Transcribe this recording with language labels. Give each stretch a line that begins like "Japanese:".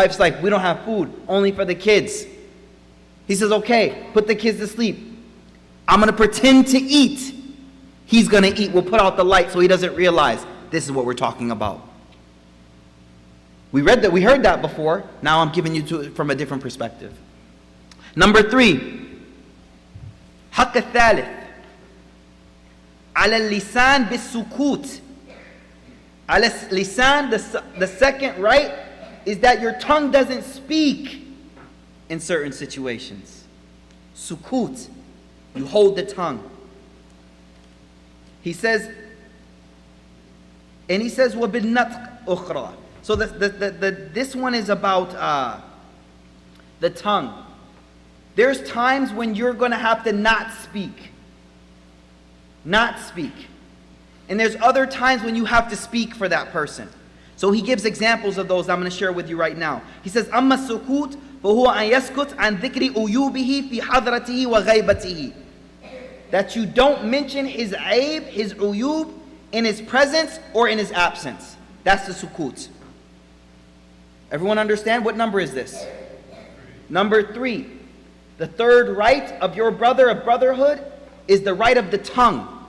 English: Wife's like, we don't have food. Only for the kids. He says, okay, put the kids to sleep. I'm going to pretend to eat. He's going to eat. We'll put out the light so he doesn't realize. This is what we're talking about. We read that. We heard that before. Now I'm giving you it from a different perspective. Number 3.
Arabic: حق الثالث على اللسان بالسكوت. على اللسان,
English: the second right is that your tongue doesn't speak in certain situations. Sukut, you hold the tongue. He says, and he says
Arabic: وَبِالنَّطْقِ أُخْرَى.
English: So this one is about the tongue. There's times when you're going to have to not speak. Not speak. And there's other times when you have to speak for that person. So he gives examples of those I'm going to share with you right now. He says,
Arabic: أَمَّا السُّكُوتُ فَهُوَ أَنْ يَسْكُتْ عَنْ ذِكْرِ أُيُوبِهِ فِي حَضْرَتِهِ وَغَيْبَتِهِ.
English: That you don't mention his aib, his uyub, in his presence or in his absence. That's the sukut. Everyone understand? What number is this? Number 3. The third right of your brother of brotherhood is the right of the tongue.